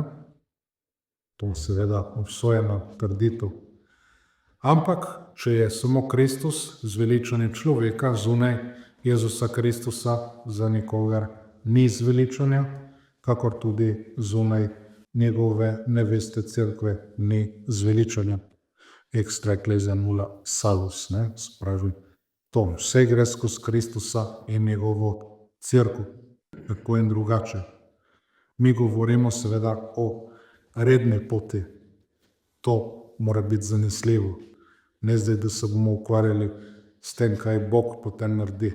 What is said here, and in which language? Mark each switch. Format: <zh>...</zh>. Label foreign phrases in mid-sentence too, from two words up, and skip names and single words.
<sl>To seveda obsojena trditev. Ampak, če je samo Kristus zveličanje človeka, zunaj Jezusa Kristusa za nikogar ni zveličanja, kakor tudi zunaj njegove neveste Cerkve ni zveličanja.</sl> <la>Extra ecclesia nulla salus,</la> <sl>ne, spravi. To vse gre skozi Kristusa in njegovo Cerkev, tako in drugače. Mi govorimo seveda o redni poti. To mora biti zanesljivo. Ne zdaj, da se bomo ukvarjali s tem, kaj Bog potem naredi.</sl>